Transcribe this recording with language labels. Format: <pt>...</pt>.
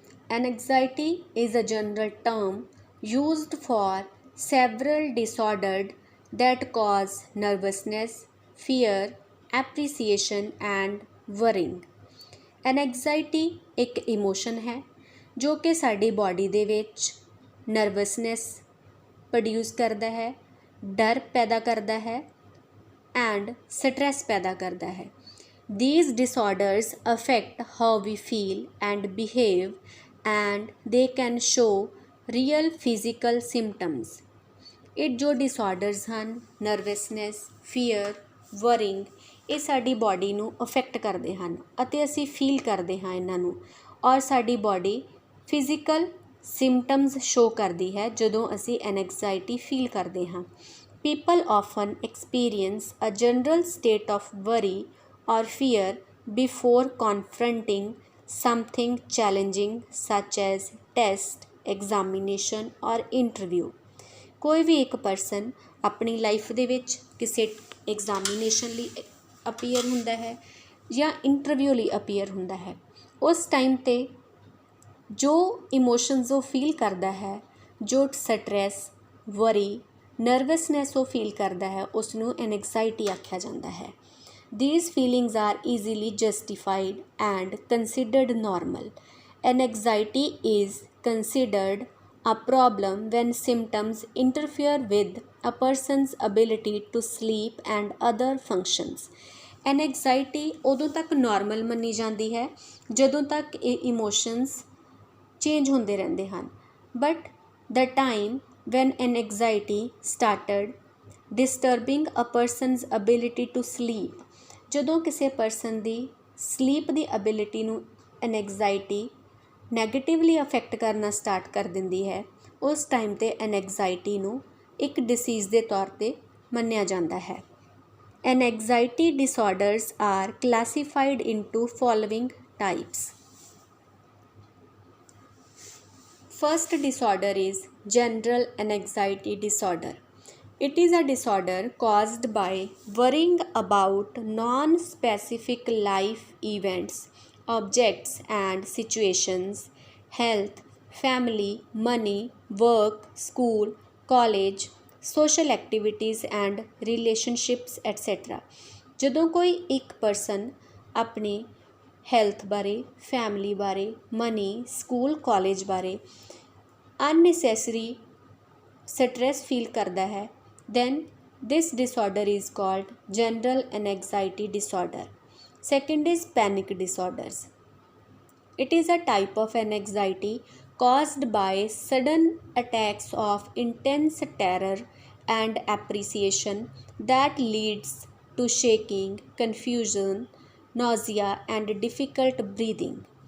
<en>Anxiety is a general term used for several disorders that cause nervousness, fear, appreciation and worrying।</en> <pa>ਐਨਗਜ਼ਾਇਟੀ ਇੱਕ emotion ਹੈ ਜੋ ਕਿ ਸਾਡੀ body ਦੇ ਵਿੱਚ ਨਰਵਸਨੈਸ ਪ੍ਰੋਡਿਊਸ ਕਰਦਾ ਹੈ, ਡਰ ਪੈਦਾ ਕਰਦਾ ਹੈ ਐਂਡ ਸਟ੍ਰੈਸ ਪੈਦਾ ਕਰਦਾ ਹੈ।</pa> <en>These disorders affect how we feel and behave, and they can show real physical symptoms।</en> <pa>ਇਹ ਜੋ ਡਿਸਆਰਡਰਸ ਹਨ ਨਰਵਸਨੈਸ, ਫੀਅਰ, ਵਰਿੰਗ, ਇਹ ਸਾਡੀ ਬਾਡੀ ਨੂੰ ਅਫੈਕਟ ਕਰਦੇ ਹਨ ਅਤੇ ਅਸੀਂ ਫੀਲ ਕਰਦੇ ਹਾਂ ਇਹਨਾਂ ਨੂੰ ਔਰ ਸਾਡੀ ਬਾਡੀ ਫਿਜ਼ੀਕਲ ਸਿੰਪਟਮਸ ਸ਼ੋ ਕਰਦੀ ਹੈ ਜਦੋਂ ਅਸੀਂ ਐਨਗਜ਼ਾਇਟੀ ਫੀਲ ਕਰਦੇ ਹਾਂ।</pa> <en>People often experience a general state of worry or fear before confronting something challenging such as test, examination or interview।</en> <pa>ਕੋਈ ਵੀ ਇੱਕ ਪਰਸਨ ਆਪਣੀ ਲਾਈਫ ਦੇ ਵਿੱਚ ਕਿਸੇ ਐਗਜ਼ਾਮੀਨੇਸ਼ਨ ਲਈ ਅਪੀਅਰ ਹੁੰਦਾ ਹੈ ਜਾਂ ਇੰਟਰਵਿਊ ਲਈ ਅਪੀਅਰ ਹੁੰਦਾ ਹੈ। ਉਸ ਟਾਈਮ 'ਤੇ ਜੋ ਇਮੋਸ਼ਨਸ ਉਹ ਫੀਲ ਕਰਦਾ ਹੈ, ਜੋ ਸਟਰੈਸ, ਵਰੀ, ਨਰਵਸਨੈਸ ਉਹ ਫੀਲ ਕਰਦਾ ਹੈ, ਉਸ ਨੂੰ ਐਨਗਜ਼ਾਇਟੀ ਆਖਿਆ ਜਾਂਦਾ ਹੈ।</pa> <en>These feelings are easily justified and considered normal। Anxiety is considered a problem when symptoms interfere with a person's ability to sleep and other functions।</en> <pa>ਐਨਗਜ਼ਾਇਟੀ ਉਦੋਂ ਤੱਕ ਨਾਰਮਲ ਮੰਨੀ ਜਾਂਦੀ ਹੈ ਜਦੋਂ ਤੱਕ ਇਹ ਇਮੋਸ਼ਨਸ ਚੇਂਜ ਹੁੰਦੇ ਰਹਿੰਦੇ ਹਨ। But</pa> <en>the time when anxiety started disturbing a person's ability to sleep,</en> <pa>ਜਦੋਂ ਕਿਸੇ ਪਰਸਨ ਦੀ ਸਲੀਪ ਦੀ ਐਬਿਲਿਟੀ ਨੂੰ ਐਨਗਜ਼ਾਇਟੀ ਨੈਗੇਟਿਵਲੀ ਅਫੈਕਟ ਕਰਨਾ ਸਟਾਰਟ ਕਰ ਦਿੰਦੀ ਹੈ, ਉਸ ਟਾਈਮ 'ਤੇ ਐਨਗਜ਼ਾਇਟੀ ਨੂੰ ਇੱਕ ਡਿਸੀਜ਼ ਦੇ ਤੌਰ 'ਤੇ ਮੰਨਿਆ ਜਾਂਦਾ ਹੈ।</pa> <en>Anxiety disorders are classified into following types. First disorder is general anxiety disorder। It is a disorder caused by worrying about non-specific life events, objects and situations, health, family, money, work, school, college, social activities and relationships etc।</en> <pa>ਜਦੋਂ ਕੋਈ ਇੱਕ person ਆਪਣੀ health ਬਾਰੇ, family ਬਾਰੇ, money, school, college ਬਾਰੇ</pa> <en>unnecessary stress feel</en> <hi>करता है,</hi> <en>then this disorder is called general anxiety disorder। Second is panic disorders। It is a type of anxiety caused by sudden attacks of intense terror and apprehension that leads to shaking, confusion, nausea and difficult breathing।</en>